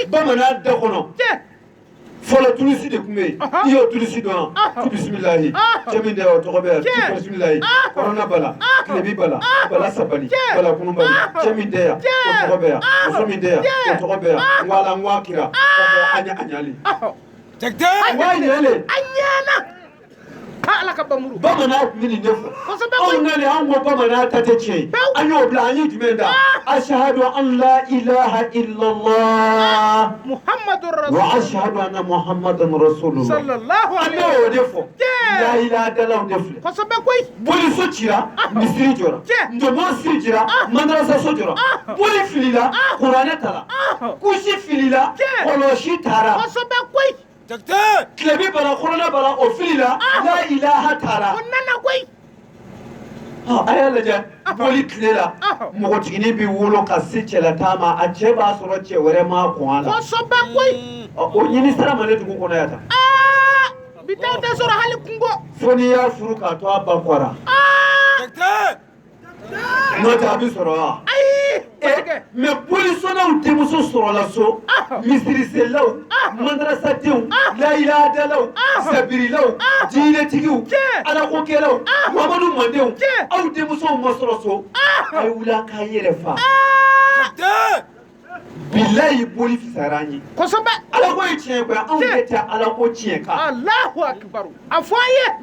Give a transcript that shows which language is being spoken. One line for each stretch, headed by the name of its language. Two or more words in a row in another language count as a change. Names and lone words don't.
Bambara: bamanan da kɔnɔ fɔlɔ tulisi de tun bɛ yen i y'o tulisi dɔn tu bisimilahi cɛ min de o tɔgɔ bɛ yan tu bisimilahi kɔrɔna bala tilebi bala bala sabali bala kunubali cɛ min de yan o tɔgɔ bɛ yan muso min de yan o tɔgɔ bɛ yan ngwala ngwa kira an ɲali ngwa ɲale ala ka bamuru bamanan tun bɛ nin de fɔ anw nani anw ko bamanan ta tɛ tiɲɛ ye an y'o bila an ye jumɛn da
Arabic: أشهد أن لا إله إلا الله محمد رسول وأشهد أن محمدا رسول الله sallallahu
Bambara: an
Arabic: alaihi
Bambara: bɛ o de fɔ
Arabic: لا إله
Bambara: dalaw de filɛ kosɛbɛ koyi boliso cira misiri jɔra ntomo siri cira madarasa so jɔra boli filila kuranɛ tala kusi filila kɔlɔsi taara kosɛbɛ koyi tilebi bala kɔrɔna bala o filila
Arabic: لا إله
Bambara: taara o nana koyi a y'a lajɛ boli tile la npogotiginin bɛ wolo ka se cɛlata ma a cɛ b'a sɔrɔ cɛ wɛrɛ ma kɔn a la kosɛbɛ koyi o ɲini sira ma ne dugu kɔnɔ yan tan bi taa tɛ sɔrɔ hali kungo fo n'i y'a furu k'a to a ba kɔra n'o tɛ a bɛ sɔrɔ wa mɛ bolisɔnnaw denmuso sɔrɔla so misiriselaw madarasadenw layilahadalaw sabirilaw diinɛtigiw alakokɛlaw mamadu mandenw aw denmusow ma sɔrɔ so a ye wuli a k'a yɛrɛ fa bilayi boli fisara an ye kosɛbɛ ala ko ye tiɲɛ koyi anw de tɛ ala ko tiɲɛ kan
Arabic: الله أكبر
Bambara: a fɔ an ye